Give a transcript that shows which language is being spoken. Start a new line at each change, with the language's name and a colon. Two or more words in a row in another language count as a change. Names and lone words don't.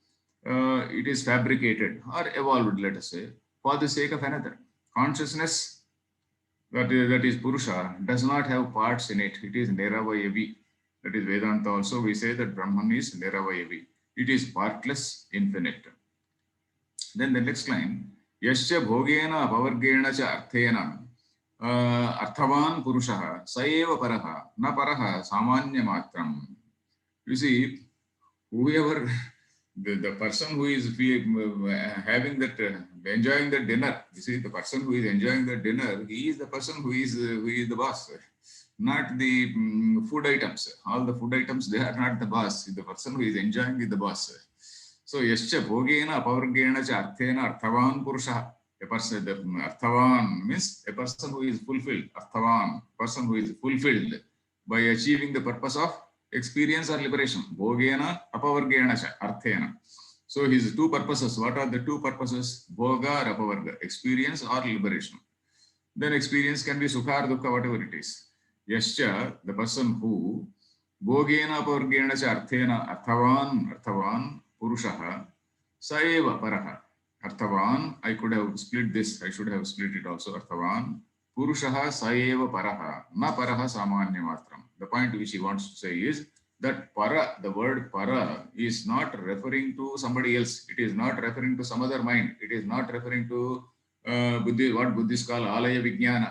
English: It is fabricated or evolved, let us say, for the sake of another. Consciousness, that is Purusha, does not have parts in it. It is Niravayavi. That is Vedanta also. We say that Brahman is Niravayavi. It is partless, infinite. Then the next line,
Sanskrit: यश्च भोगेन पवर्गेण च अर्थेन अर्थवान् पुरुषः सैव परः न परः सामान्य मात्रम्.
English: You see, whoever, the person who is having that, enjoying the dinner, you see, the person who is enjoying the dinner, he is the person who is the boss, not the food items. All the food items, they are not the boss. The person who is enjoying is the boss. So,
Sanskrit: यश्च भोगेन पवर्गेण च अर्थेन अर्थवान् पुरुषः.
English: A person, the Arthavan means a person who is fulfilled. Arthavan, person who is fulfilled by achieving the purpose of experience or liberation.
Sanskrit: भोगेन अपवर्गेण च अर्थेन.
English: So his 2 purposes. What are the 2 purposes? Bhoga or apavarga, experience or liberation. Then experience can be sukha or dukkha, whatever it is. Yascha, the person who,
Sanskrit: भोगेन अपवर्गेण च अर्थेन अर्थवान्, पुरुषः सैव परः. Arthavan,
English: I could have split this, I should have split it also.
Sanskrit: अर्थवान् पुरुषः सैव परः न परः सामान्य मात्रम्.
English: The point which he wants to say is that para, the word para, is not referring to somebody else. It is not referring to some other mind. It is not referring to what Buddhists call
Sanskrit: आलय विज्ञान.